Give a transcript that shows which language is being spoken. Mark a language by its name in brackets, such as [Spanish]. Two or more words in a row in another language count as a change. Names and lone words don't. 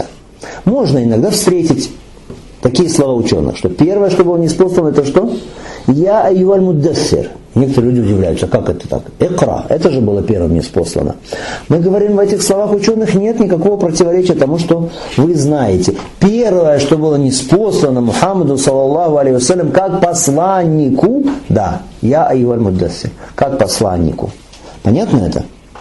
[Russian] Можно иногда встретить такие слова ученых, что первое, что было ниспослано, это что? [Arabic] «يا أيها المدثر». [Russian] Некоторые люди удивляются, как это так? Икра, это же было первым ниспослано. Мы говорим, в этих словах ученых нет никакого противоречия тому, что вы знаете. Первое, что было ниспослано Мухаммаду, [Arabic] صلى الله عليه وسلم, [Russian] как посланнику, да, [Arabic] «يا أيها المدثر», [Russian] как посланнику. Понятно это?